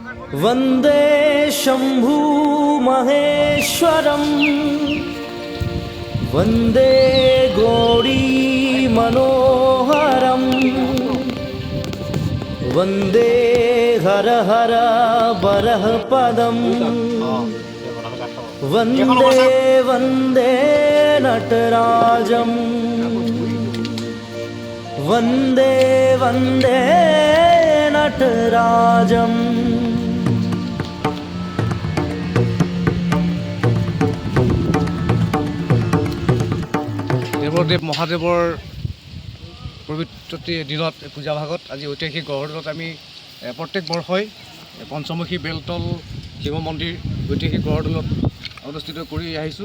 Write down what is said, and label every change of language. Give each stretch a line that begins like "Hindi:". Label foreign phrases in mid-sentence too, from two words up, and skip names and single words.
Sanskrit: वन्दे शम्भु महेश्वरम् वन्दे गौरी मनोहरम् वन्दे हर हर बरहपदम् वन्दे वन्दे नटराजम् वन्दे वन्दे नटराजम्
Assamese: দেৱদেৱ মহাদেৱৰ পবিত্ৰ দিনত পূজা ভাগত আজি ঐতিহাসিক গড়দলত আমি প্ৰত্যেক বৰ্ষই পঞ্চমুখী বেলতল শিৱ মন্দিৰ ঐতিহাসিক গড়দলত অনুষ্ঠিত কৰি আহিছোঁ।